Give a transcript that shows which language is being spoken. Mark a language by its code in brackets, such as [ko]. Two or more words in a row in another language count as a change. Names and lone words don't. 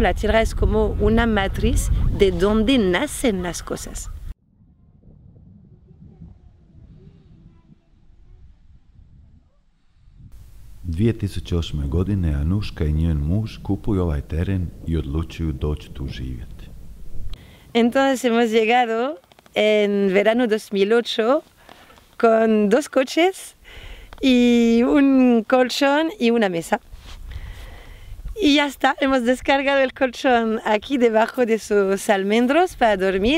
[es] La tierra es como una matriz de donde nacen las cosas. [bs] – 2008. godine Anuška i njen muž kupuju ovaj teren i odlučuju doći tu živjeti. [es] Entonces hemos llegado en verano 2008 con 2 coches y un colchón y una mesa. Y ya está, hemos descargado el colchón aquí debajo de sus almendros para dormir.